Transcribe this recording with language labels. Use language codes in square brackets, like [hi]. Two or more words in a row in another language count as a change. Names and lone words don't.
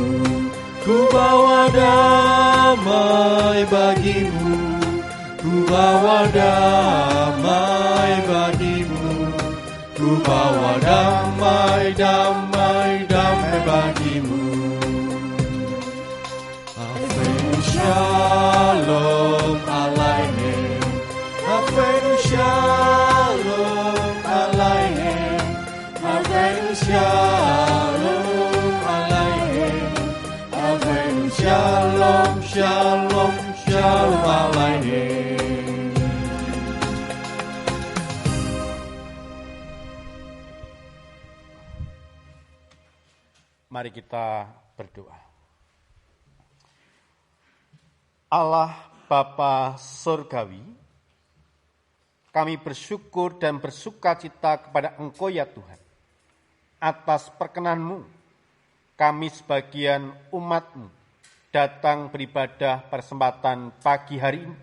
[id] ku bawa damai bagimu, ku bawa damai bagimu, ku bawa damai, damai, damai bagimu. [he] הבאנו שלום עליכם, הבאנו שלום עליכם, הבאנו שלום עליכם, הבאנו שלום, שלום, שלום עליכם. [id] Mari kita berdoa. Allah Bapa Surgawi, kami bersyukur dan bersukacita kepada Engkau ya Tuhan, atas perkenan-Mu, kami sebagian umat-Mu datang beribadah persempatan pagi hari ini.